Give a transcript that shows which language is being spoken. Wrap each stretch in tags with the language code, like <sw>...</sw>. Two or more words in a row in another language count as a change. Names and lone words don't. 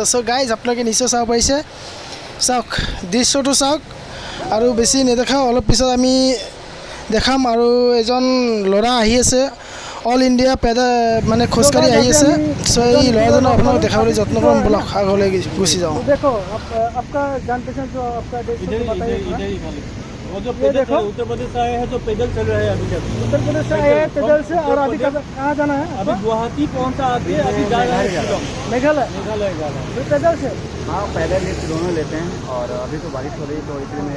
<en>So guys</en> <as>আপোনালোকে নিশ্চয় চাব পাৰিছে, চাওক দৃশ্যটো চাওক আৰু বেছি নেদেখাওঁ, অলপ পিছত আমি দেখাম। আৰু এজন ল'ৰা আহি আছে</as> <en>All India</en> <as>মানে খোজকাঢ়ি আহি আছে। চ' এই ল'ৰাজনক আপোনালোক দেখাবলৈ যত্ন কৰিম। ব'লক আগলৈ গুচি যাওঁ।</as> <hi>वो जो पैदल उत्तर प्रदेश से आए हैं जो पैदल चल रहे हैं अभी तक। उत्तर प्रदेश से आए हैं पैदल से और अभी कहाँ जाना है? अभी गुवाहाटी पहुँचा अभी जा रहे हैं मेघालय जा रहे हैं पैदल से। हाँ पैदल लिफ्ट दोनों लेते हैं और अभी तो बारिश हो रही है तो इसलिए मैं</hi>